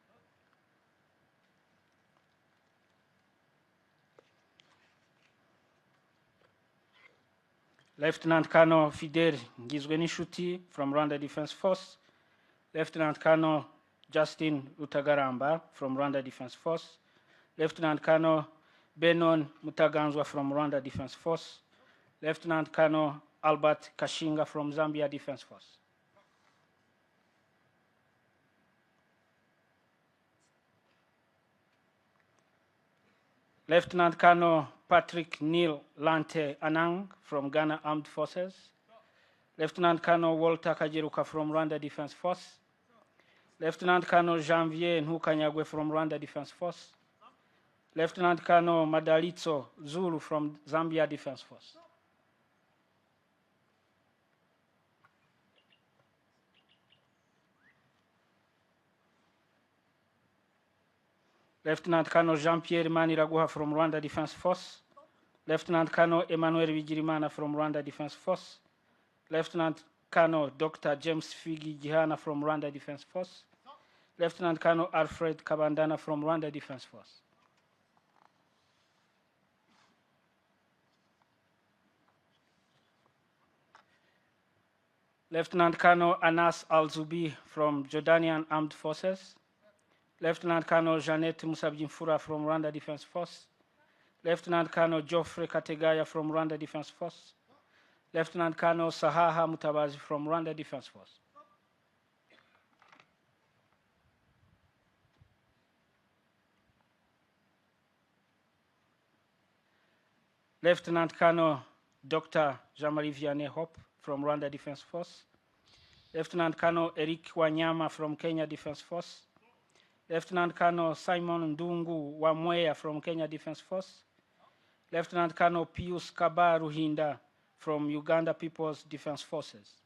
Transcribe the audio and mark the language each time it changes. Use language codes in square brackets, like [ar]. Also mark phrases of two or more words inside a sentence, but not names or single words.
[en] Lieutenant Colonel Fidel Ngizwenishuti from Rwanda Defense Force. Lieutenant Colonel Justin Utagaramba from Rwanda Defense Force. Lieutenant Colonel Benon Mutaganzwa from Rwanda Defense Force. Lieutenant Colonel Albert Kashinga from Zambia Defense Force. Lieutenant Colonel Patrick Neil Lante Anang from Ghana Armed Forces. Lieutenant Colonel Walter Kajeruka from Rwanda Defense Force. Lieutenant Colonel Janvier Nhukanyagwe from Rwanda Defense Force. Lieutenant Colonel Madalitso Zulu from Zambia Defense Force. Lieutenant Colonel Jean-Pierre Maniraguha from Rwanda Defense Force. Lieutenant Colonel Emmanuel Vigirimana from Rwanda Defense Force. Lieutenant Colonel Dr. James Figi Gihana from Rwanda Defense Force. Lieutenant Colonel Alfred Kabandana from Rwanda Defense Force. Lieutenant Colonel Anas Al-Zubi from Jordanian Armed Forces. Lieutenant Colonel Jeanette Musabjimfura from Rwanda Defense Force. Lieutenant Colonel Geoffrey Kategaya from Rwanda Defense Force. Lieutenant Colonel Sahaha Mutabazi from Rwanda Defense Force. Lieutenant Colonel Dr. Jean-Marie Vianney Hope from Rwanda Defense Force. Lieutenant Colonel Eric Wanyama from Kenya Defense Force. Lieutenant Colonel Simon Ndungu Wamweya from Kenya Defense Force. Lieutenant Colonel Pius Kaba Ruhinda from Uganda People's Defense Forces.